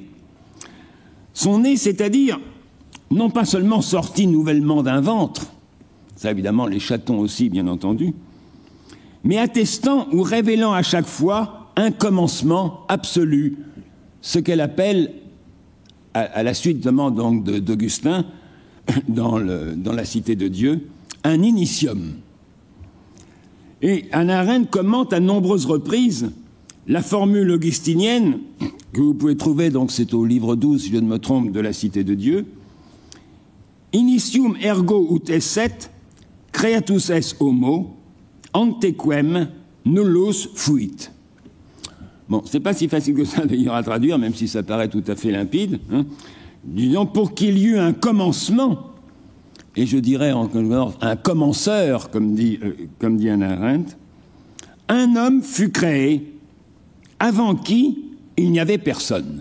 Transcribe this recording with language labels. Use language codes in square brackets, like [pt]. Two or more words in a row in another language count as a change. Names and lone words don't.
[fr] Sont nés, c'est-à-dire, non pas seulement sortis nouvellement d'un ventre, ça évidemment les chatons aussi, bien entendu, mais attestant ou révélant à chaque fois un commencement absolu, ce qu'elle appelle, à la suite donc d'Augustin, dans la Cité de Dieu, un initium. Et Hannah Arendt commente à nombreuses reprises la formule augustinienne, que vous pouvez trouver, donc c'est au livre 12, si je ne me trompe, de la Cité de Dieu, [la] Initium ergo ut esset, creatus es homo, antequem nullus fuit. [fr] Bon, c'est pas si facile que ça d'ailleurs à traduire, même si ça paraît tout à fait limpide. Hein. Disons, pour qu'il y eût un commencement, et je dirais encore un commenceur, comme dit Hannah Arendt, un homme fut créé avant qui il n'y avait personne.